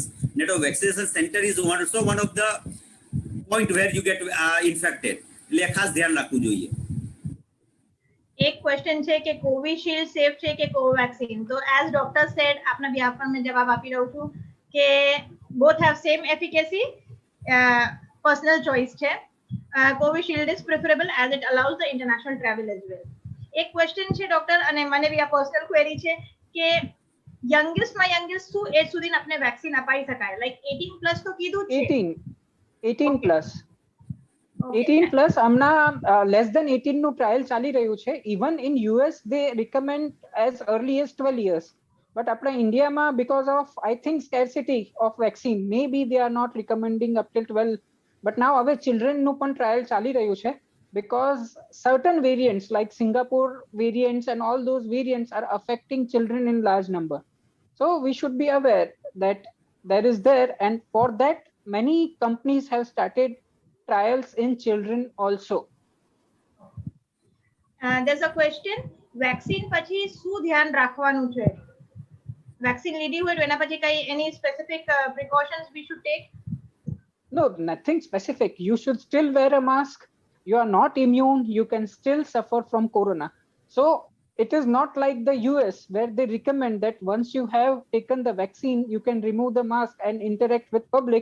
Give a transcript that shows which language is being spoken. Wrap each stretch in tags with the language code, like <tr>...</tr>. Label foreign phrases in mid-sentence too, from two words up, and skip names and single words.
<gu>ને તો</gu> <en>vaccination center is also one of the point where you get infected.</en> <gu>એટલે ખાસ ધ્યાન રાખવું જોઈએ. એક ક્વેશ્ચન છે કે કોવિશિલ્ડ સેફ છે કે કોવેક્સિન? તો</gu> <en>as doctor said</en> <gu>આપના બી આપણ મેં જવાબ આપી રહું છું કે</gu> <en>both have same efficacy, personal choice</en> <gu>છે.</gu> <en>Covishield is preferable as it allows the international travel as well.</en> <gu>એક ક્વેશ્ચન છે ડોક્ટર અને મને બી આ</gu> <en>personal query</en> <gu>છે કે યંગેસ્ટ માં યંગેસ્ટ શું એજ સુધી આપણે વેક્સિન અપાઈ શકાય? લાઈક 18 પ્લસ તો કીધું છે. 18 પ્લસ. 18 પ્લસ હમણાં</gu> <en>less than</en> <gu>18 નું ટ્રાયલ ચાલી રહ્યું છે.</gu> <en>even in US they recommend as early as 12 years. બટ</en> <gu>આપણા ઇન્ડિયામાં</gu> <en>because of I think scarcity of vaccine may be they are not recommending up till 12. But now</en> <gu>હવે ચિલ્ડ્રનનું પણ ટ્રાયલ ચાલી રહ્યું છે</gu> <en>because certain variants like Singapore variants and all those variants are affecting children in large number. So we should be aware that there is there, and for that many companies have started trials in children also. There's a question,</en> <gu>વેક્સિન પછી શું ધ્યાન રાખવાનું છે? વેક્સિન લીધી હોય તો એના પછી કઈ</gu> <en>any specific precautions we should take? No, nothing specific. You should still wear a mask. You are not immune. You can still suffer from corona. So it is not like the US where they recommend that once you have taken the vaccine, you can remove the mask and interact with public.</en>